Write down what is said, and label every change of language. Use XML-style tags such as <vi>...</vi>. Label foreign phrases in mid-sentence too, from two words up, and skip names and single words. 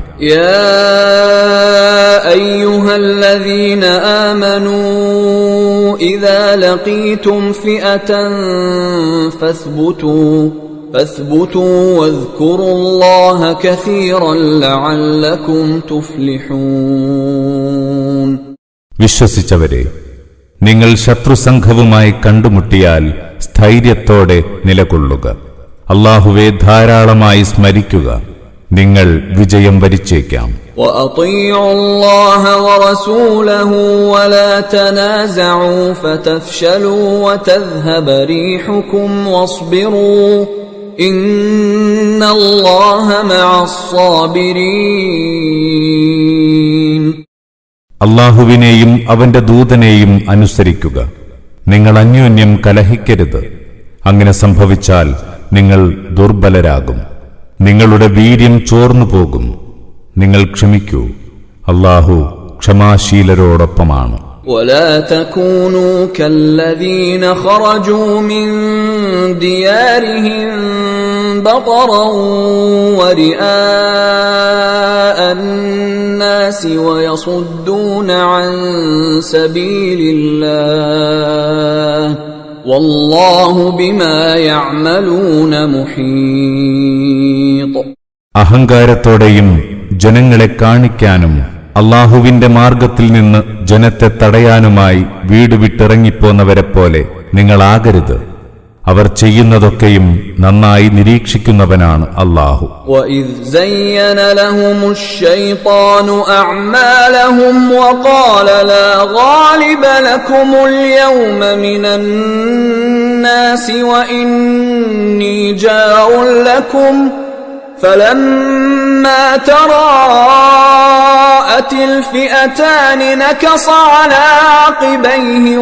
<ar>يا أيها الذين آمنوا إذا لقيتم فئة فاثبتوا واذكروا الله كثيرا لعلكم تفلحون.</ar> <ml>വിശ്വസിച്ചവരെ, നിങ്ങൾ ശത്രുസംഘവുമായി കണ്ടുമുട്ടിയാൽ സ്ഥൈര്യത്തോടെ നിലകൊള്ളുക. അല്ലാഹുവെ ധാരാളമായി സ്മരിക്കുക, നിങ്ങൾ വിജയം വരിച്ചേക്കാം.</ml> <ar>وأطيعوا الله ورسوله ولا تنازعوا فتفشلوا وتذهب ريحكم واصبروا إن الله مع الصابرين.</ar> <ml>അല്ലാഹുവിനെയും അവന്റെ ദൂതനെയും അനുസരിക്കുക. നിങ്ങൾ അന്യോന്യം കലഹിക്കരുത്. അങ്ങനെ സംഭവിച്ചാൽ നിങ്ങൾ ദുർബലരാകും, നിങ്ങളുടെ വീര്യം ചോർന്നു പോകും. നിങ്ങൾ ക്ഷമിക്കൂ, അല്ലാഹു ക്ഷമാശീലരോടൊപ്പമാണ്.</ml> <ar>ولا تكونوا كالذين خرجوا من ديارهم بطرا ورئاء الناس ويصدون عن سبيل الله والله بما يعملون محيط.</ar> <ml>അഹങ്കാരത്തോടെയും ജനങ്ങളെ കാണിക്കാനും അല്ലാഹുവിന്റെ മാർഗത്തിൽ നിന്ന് ജനത്തെ തടയാനുമായി വീട് വിട്ടിറങ്ങിപ്പോന്നവരെപ്പോലെ നിങ്ങളാകരുത്. അവർ ചെയ്യുന്നതൊക്കെയും നന്നായി നിരീക്ഷിക്കുന്നവനാണ് അല്ലാഹു.</ml> <ar>وَإِذْ زَيَّنَ لَهُمُ الشَّيْطَانُ أَعْمَالَهُمْ وَقَالَ لَا غَالِبَ لَكُمُ الْيَوْمَ مِنَ النَّاسِ وَإِنِّي جَارٌ لَكُمْ فَلَمَّا تَرَاءَتِ الْفِئَتَانِ نَكَصَ عَلَى عَقِبَيْهِ</ar>